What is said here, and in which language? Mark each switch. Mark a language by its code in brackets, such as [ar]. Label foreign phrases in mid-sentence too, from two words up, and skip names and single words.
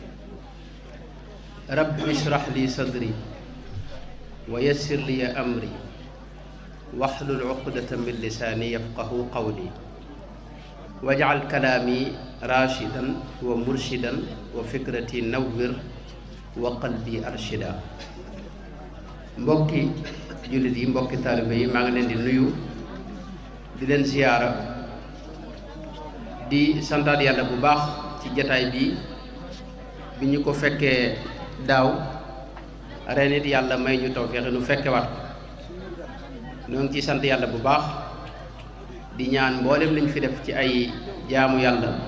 [ar] رب اشرح لي صدري ويسر لي أمري واحلل عقدة من لساني يفقه قولي واجعل كلامي راشدا ومرشدا وفكرتي نور وقلبي أرشدا [wo] mbokki jullit yi mbokki taalibe yi maa ngi leen di nuyu di leen ziyaara di santaat yàlla bu baax ci jataay bi ñu ko fekkee daaw ren it yàlla may ñu tawfeex nu fekkewaat ñoo ngi ciy sant yàlla bu baax di ñaan mboolem liñ fi def ci ay jaamu yàlla